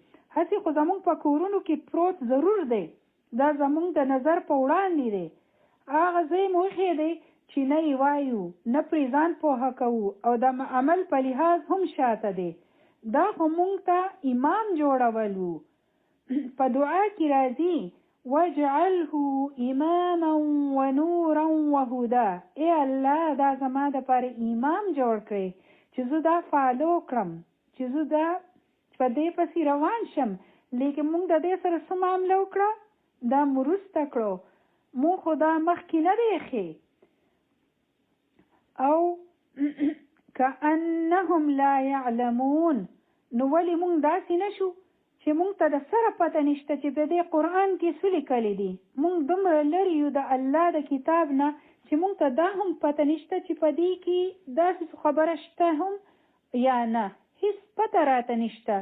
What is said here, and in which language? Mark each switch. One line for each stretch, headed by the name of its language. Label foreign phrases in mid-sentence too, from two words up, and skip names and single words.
Pashto: هسې خو زمونږ په کورونو کې پروت ضرور دی، دا زمونږ د نظر په وړاندې دی. هغه ځای مو ایښی دی چې نه یې وایو، نه پرې ځان پوهه کوو او د عمل په لحاظ هم شاته دی. دا خو مونږ ته امام جوړولو. په دعا کې راځي
Arabic: وَاجْعَلْهُ إِمَامًا وَنُورًا وَهُدًى.
Pashto: ای الله دا زما دپاره امام جوړ کړئ چې زه دا فالو کړم، چې زه دا په دې پسې روان شم. لیکن مونږ د دې سره څه معامله وکړه؟ دا مو وروسته کړو، مونږ خو دا مخکې نه دی ایښی.
Arabic: او كأنهم لا يعلمون.
Pashto: نو ولې مونږ داسې نه شو چې مونږ ته د سره پته نشته چې په دې قرآن کې څه لیکلی دي. مونږ دومره لرې یو د الله د کتاب نه چې مونږ ته دا هم پته نشته چې په دې کې داسې خبره شته هم یا نه. هېڅ پته راته نشته.